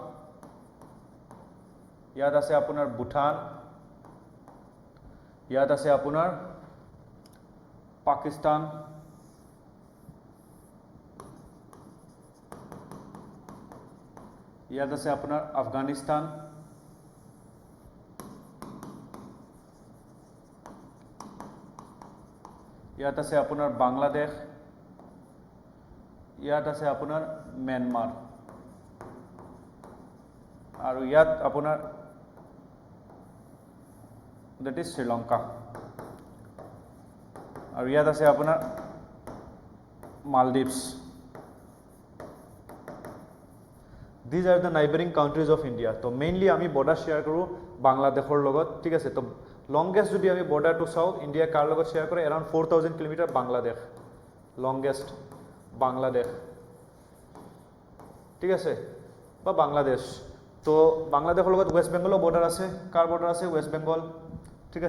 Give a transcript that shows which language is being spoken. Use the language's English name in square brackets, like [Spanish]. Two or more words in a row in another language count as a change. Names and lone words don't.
[Assamese] ইয়াত আছে আপোনাৰ ভূটান ইয়াত আছে আপোনাৰ পাকিস্তান ইয়াত আছে আপোনাৰ আফগানিস্তান ইয়াত আছে আপোনাৰ বাংলাদেশ ইয়াত আছে আপোনাৰ म्यांमार আৰু ইয়াত আপোনাৰ [English] that is [Assamese] শ্ৰীলংকা আৰু ইয়াত আছে আপোনাৰ মালদ্বীপছ [English] these are the neighboring countries of India [Assamese] তো মেইনলি আমি [English] border share [Assamese] কৰোঁ বাংলাদেশৰ লগত ঠিক আছে তো লংগেষ্ট যদি আমি বৰ্ডাৰটো চাওঁ ইণ্ডিয়া কাৰ লগত শেয়াৰ কৰে এৰাউণ্ড 4000 কিলোমিটাৰ বাংলাদেশ লংগেষ্ট বাংলাদেশ ঠিক আছে বা বাংলাদেশ তো বাংলাদেশৰ লগত ৱেষ্ট বেংগলৰ বৰ্ডাৰ আছে কাৰ বৰ্ডাৰ আছে ৱেষ্ট বেংগল ঠিক